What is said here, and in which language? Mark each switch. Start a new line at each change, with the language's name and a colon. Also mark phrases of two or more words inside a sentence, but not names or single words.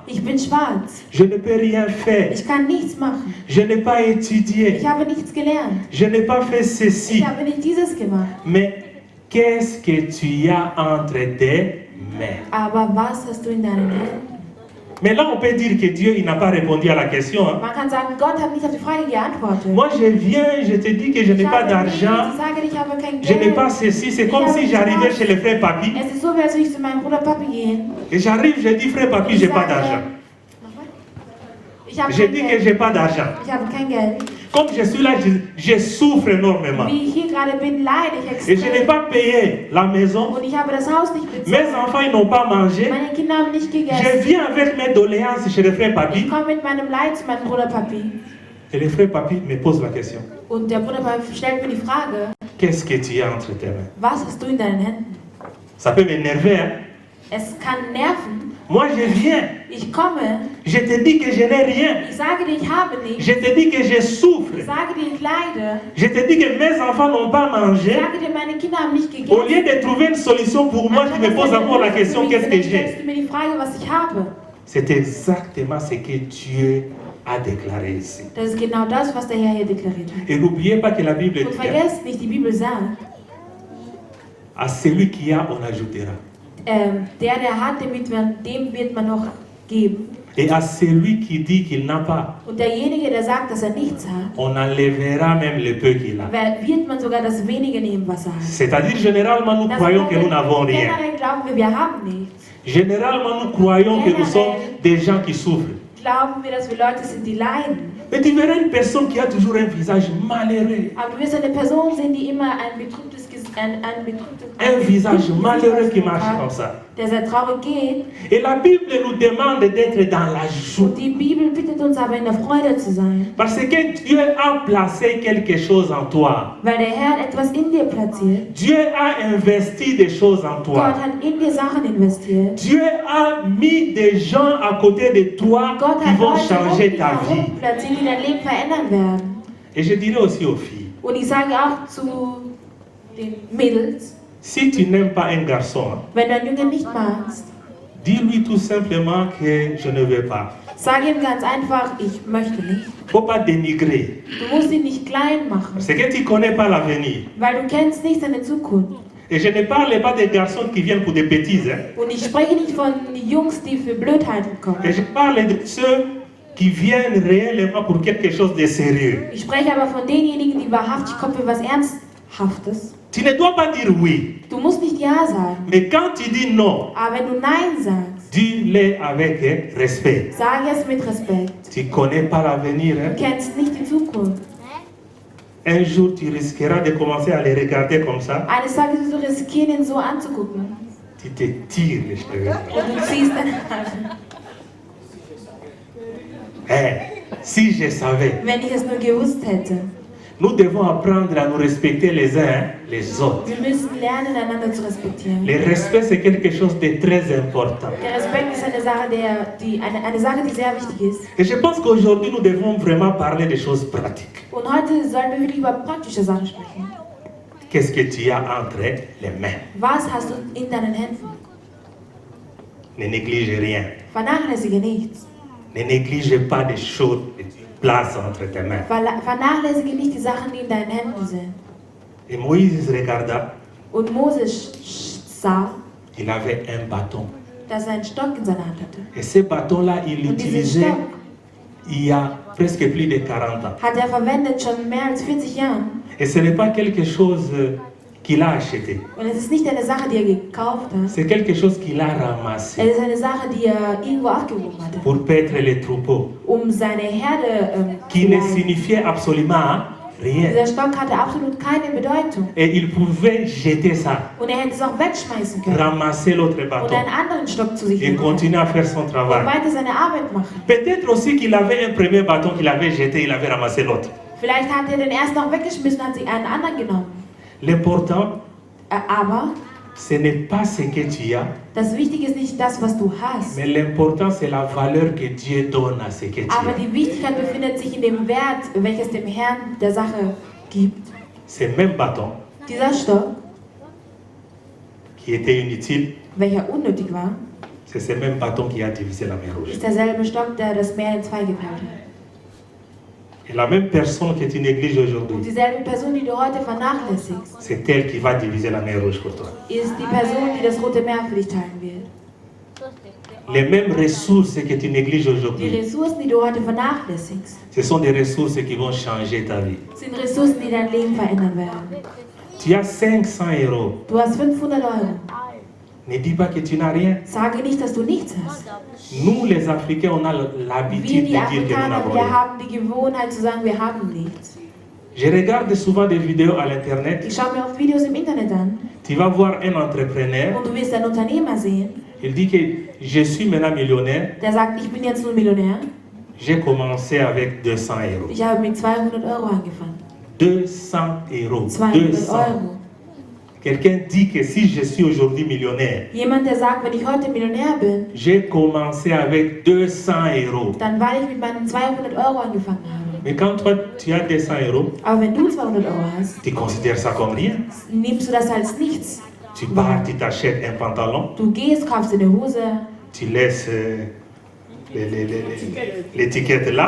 German: Ich bin schwarz.
French: Je ne peux rien faire.
German: Ich kann nichts machen.
French: Je n'ai pas étudié.
German: Ich habe nichts gelernt.
French: Je n'ai pas fait ceci.
German: Ich habe nicht dieses gemacht.
French: Mais qu'est-ce que tu as entre tes mains?
German: Aber was hast du in deinen Händen?
French: Mais là, on peut dire que Dieu il n'a pas répondu à la question. Hein.
German: Man kann sagen, Gott hat nicht auf die Frage geantwortet.
French: Moi, je viens, je te dis que je n'ai
German: Ich
French: pas
German: habe nichts,
French: d'argent.
German: ich sage, ich habe kein
French: Je n'ai
German: Geld.
French: pas ceci. C'est comme si j'arrivais chez le frère Papi.
German: Es ist so, wie als würde ich zu meinem Bruder Papi gehen.
French: Et j'arrive, je dis, frère Papi,
German: Ich
French: j'ai pas
German: sage,
French: d'argent.
German: ich habe
French: Je
German: kein
French: dis que
German: Geld.
French: j'ai pas d'argent.
German: Ich habe kein Geld.
French: Comme je suis là, je souffre énormément.
German: Wie ich hier gerade bin, leide ich
French: Et je n'ai
German: extrem.
French: pas payé la maison.
German: Und ich habe das Haus nicht
French: Mes
German: bezahlt.
French: enfants, ils n'ont pas mangé.
German: Meine Kinder haben nicht
French: Je
German: gegessen.
French: viens avec mes doléances chez le frère
German: Ich
French: Papi.
German: komme mit meinem Leid zu meinem Bruder Papi.
French: Et le frère Papi me pose la question.
German: Und der Bruder Papi stellt mir die Frage,
French: Qu'est-ce que tu as entre tes mains?
German: was hast du in deinen Händen?
French: Ça peut m'énerver. Hein?
German: Es kann nerven.
French: Moi, je viens.
German: Ich komme,
French: Je te dis que je n'ai rien.
German: ich sage dir, ich habe nichts.
French: Je te dis que je souffre.
German: Ich sage dir, ich leide.
French: Je te dis que mes enfants n'ont pas
German: Ich
French: mangé.
German: sage dir, meine Kinder haben nicht
French: Au
German: gegessen.
French: lieu de trouver une solution pour moi, tu me poses encore la question, qu'est-ce que j'ai?
German: Stellst du mir die Frage, was ich habe.
French: C'est exactement ce que Dieu a déclaré ici.
German: Das ist genau das, was der Herr hier deklariert hat.
French: Et n'oubliez pas que la Bible
German: Und
French: dit,
German: vergesst nicht, die Bibel sagt,
French: à celui qui a, on ajoutera.
German: der hat, dem wird man noch geben.
French: Et à celui qui dit qu'il n'a pas,
German: Und derjenige, der sagt, dass er nichts hat,
French: on enlèvera même le peu qu'il a.
German: wird man sogar das wenige nehmen, was er hat.
French: C'est-à-dire, généralement, nous
German: Das
French: croyons que
German: heißt,
French: nous n'avons rien.
German: generell glauben wir haben nichts.
French: Généralement, nous croyons que nous sommes des gens qui souffrent.
German: Glauben wir, dass wir Leute sind, die leiden.
French: Mais tu verras une personne qui a toujours un visage malheureux.
German: Aber du wirst eine Person sehen, die immer ein betrübtes Gesicht ein betrübtes
French: Un visage malheureux qui marche comme ça.
German: der sehr traurig geht.
French: Et la Bible nous demande d'être dans la joie.
German: Und die Bibel bittet uns aber in der Freude zu sein.
French: Parce que Dieu a placé quelque chose en toi.
German: Weil der Herr etwas in dir platziert.
French: Dieu a investi des choses en
German: Gott
French: toi.
German: hat in dir Sachen investiert.
French: Dieu a mis des gens à côté de toi
German: Gott
French: qui
German: hat
French: vont
German: Leute
French: changer ta vie.
German: platziert, die dein Leben verändern werden.
French: Et je dirais aussi aux filles,
German: Und ich sage auch zu den Mädels,
French: si tu n'aimes pas un garçon,
German: wenn du einen Jungen nicht magst,
French: dis-lui tout simplement que je ne veux pas.
German: sag ihm ganz einfach, ich möchte nicht.
French: Faut pas dénigrer.
German: Du musst ihn nicht klein machen,
French: Parce que tu ne connais pas l'avenir.
German: weil du kennst nicht seine Zukunft.
French: Et je ne parle pas des garçons qui viennent pour des bêtises. Hein.
German: Und ich spreche nicht von Jungs, die für Blödheiten kommen.
French: Et je parle de ceux qui viennent réellement pour quelque chose de sérieux.
German: Ich spreche aber von denjenigen, die wahrhaftig kommen für was Ernsthaftes.
French: Tu ne dois pas dire oui.
German: Du musst nicht Ja sagen,
French: Mais quand tu dis non,
German: aber wenn du Nein sagst,
French: dis-le avec respect.
German: sag es mit Respekt.
French: Tu ne connais pas l'avenir. Hein?
German: Du kennst nicht die Zukunft.
French: Un jour, tu risqueras de commencer à les regarder comme ça.
German: Eines Tages wirst du riskieren, ihn so anzugucken.
French: Tu te tires les cheveux.
German: Und du ziehst deine Haare.
French: Si je savais,
German: Wenn ich es nur gewusst hätte.
French: nous devons apprendre à nous respecter les uns les autres.
German: Wir müssen lernen, einander zu respektieren.
French: Le respect, c'est quelque chose de très important.
German: Der Respekt ist eine Sache, eine Sache, die sehr wichtig ist.
French: Et je pense qu'aujourd'hui, nous devons vraiment parler des choses pratiques.
German: Und heute sollten wir wirklich über praktische Sachen sprechen.
French: Qu'est-ce que tu as entre les mains?
German: Was hast du in deinen Händen?
French: Ne néglige rien.
German: Vernachlässige nichts.
French: Ne néglige pas des choses que tu places entre tes mains.
German: Vernachlässige nicht die Sachen, die in deinen Händen sind.
French: Et Moïse regarda,
German: Und Moses sah,
French: il avait un bâton.
German: dass er einen Stock in seiner Hand hatte.
French: Et ce bâton-là, il
German: Und diesen
French: l'utilisait
German: Stock
French: il y a presque plus de 40 ans.
German: hat er verwendet schon mehr als 40 Jahren.
French: Et ce n'est pas quelque chose qu'il a acheté.
German: Und es ist nicht eine Sache, die er gekauft hat.
French: C'est quelque chose qu'il a
German: Es
French: ramassé
German: ist eine Sache, die er irgendwo aufgehoben hatte,
French: pour paître les troupeaux.
German: um seine Herde zu
French: Qui ne
German: leiten.
French: signifiait absolument rien.
German: Dieser Stock hatte absolut keine Bedeutung.
French: Et il pouvait jeter ça,
German: Und er hätte es auch wegschmeißen können
French: ramasser l'autre
German: und
French: bâton
German: einen anderen Stock zu sich
French: et
German: nehmen
French: continuer à faire son
German: und
French: travail.
German: weiter seine Arbeit machen.
French: Peut-être aussi qu'il avait un premier bâton qu'il avait jeté, il avait ramassé l'autre.
German: Vielleicht hat er den ersten auch weggeschmissen und hat sich einen anderen genommen.
French: L'important,
German: Aber
French: ce n'est pas ce que tu as,
German: das Wichtige ist nicht das, was du hast.
French: mais l'important, c'est la valeur que Dieu donne à ce que tu
German: Aber
French: as.
German: die Wichtigkeit befindet sich in dem Wert, welches dem Herrn der Sache gibt.
French: Ce même bâton
German: Dieser Stock,
French: qui était inutile,
German: welcher unnötig war,
French: c'est ce même bâton qui a divisé la mer Rouge.
German: ist derselbe Stock, der das Meer in zwei geteilt hat.
French: Et la même personne que tu négliges
German: Und
French: aujourd'hui,
German: dieselbe Person, die du heute vernachlässigst,
French: c'est elle qui va diviser la mer Rouge pour toi.
German: ist die Person, die das Rote Meer für dich teilen wird.
French: Les mêmes ressources que tu négliges
German: Die
French: aujourd'hui,
German: Ressourcen, die du heute vernachlässigst,
French: ce sont des ressources qui vont changer ta vie.
German: sind Ressourcen, die dein Leben verändern werden.
French: Tu as 500 euros.
German: Du hast 500 Euro.
French: Ne dis pas que tu n'as rien.
German: Sage nicht, dass du nichts hast.
French: Nous, les Africains, on a
German: Wir,
French: l'habitude de
German: die
French: dire que nous
German: Afrikaner,
French: n'avons
German: wir
French: rien.
German: haben die Gewohnheit zu sagen, wir haben nichts.
French: Je regarde souvent des vidéos à l'internet.
German: Ich schaue mir oft Videos im Internet an
French: Tu vas voir un entrepreneur.
German: und du wirst einen Unternehmer sehen,
French: Il dit que je suis maintenant millionnaire.
German: der sagt, ich bin jetzt nur Millionär.
French: J'ai commencé avec 200 euros.
German: Ich habe mit 200 Euro angefangen.
French: 200 euros.
German: 200 200. Euro.
French: Quelqu'un dit que si je suis aujourd'hui millionnaire,
German: Jemand, der sagt, wenn ich heute Millionär bin,
French: j'ai commencé avec 200 euros.
German: dann weil ich mit meinen 200 Euro angefangen habe.
French: Mais quand toi, tu as 200 euros,
German: Aber wenn du 200 Euro hast,
French: tu considères ça comme rien.
German: nimmst du das als nichts.
French: Tu pars, tu t'achètes un pantalon,
German: Du gehst, kaufst dir eine Hose,
French: tu laisses l'étiquette là,